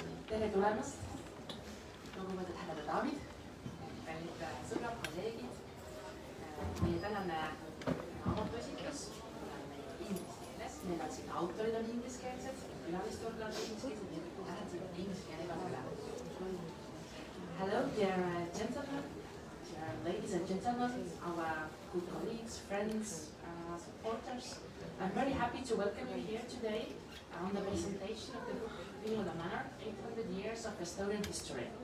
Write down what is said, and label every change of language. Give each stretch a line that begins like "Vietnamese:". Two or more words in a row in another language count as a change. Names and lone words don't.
Estonian: Tere tulemast, lugupeetud härrad ja daamid, kallid sõbrad, kolleegid. Meie tänane raamatuesitlus on meil inglise keeles, meil on siin autorid on ingliskeelsed, külalisturgad on ingliskeelsed, nii et lähen siin inglise keelega üle.
English: Hello, dear gentlemen, dear ladies and gentlemen, our good colleagues, friends, supporters. I'm very happy to welcome you here today on the presentation of the book Vihula Mõis, 800 Years of Estonian History.